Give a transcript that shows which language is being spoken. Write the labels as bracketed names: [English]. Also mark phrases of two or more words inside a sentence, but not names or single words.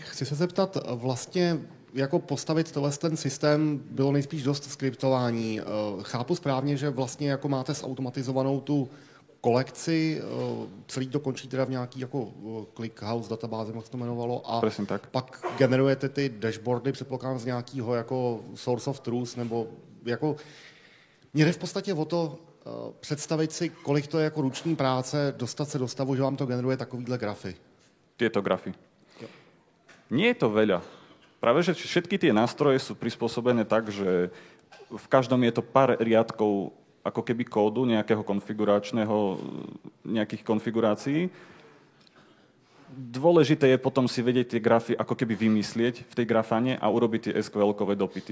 [Czech] Chci se zeptat, vlastně jako postavit ten systém bylo nejspíš dost skriptování. Chápu správně, že vlastně jako máte zautomatizovanou tu kolekci, celý to končí teda v nějaký jako ClickHouse databázi, jak se to jmenovalo, a tak. Pak generujete ty dashboardy, předpokládám z nějakého jako [English] source of truth, [Czech] nebo jako mě jde v podstatě o to představit si, kolik to je jako ruční práce, dostat se do stavu, že vám to generuje takovýhle grafy. [Slovak] Tieto grafy. Jo. Nie je to veľa. Práve, že všetky tie nástroje sú prispôsobené tak, že v každom je to pár riadkov ako keby kódu nejakého nejakých konfigurácií. Dôležité je potom si vedieť tie grafy ako keby vymyslieť v tej grafane a urobiť tie SQL-kové dopity.